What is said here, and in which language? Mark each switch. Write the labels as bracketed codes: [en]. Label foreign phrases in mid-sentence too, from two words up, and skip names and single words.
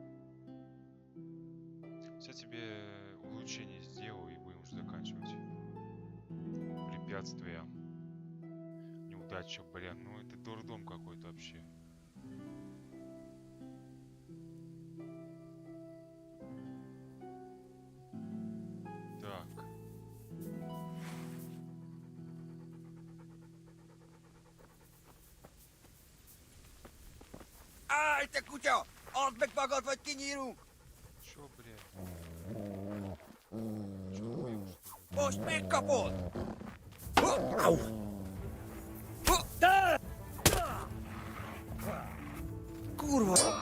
[ru] Сейчас тебе улучшение сделаю и будем уже заканчивать. Препятствия. Неудача, блин. Ну это дурдом какой-то вообще. Так. [hu] Állj, te kutya! Add meg magad, vagy kinyírunk! [ru] Чё, блядь? [hu] Most megkapod! Kurva!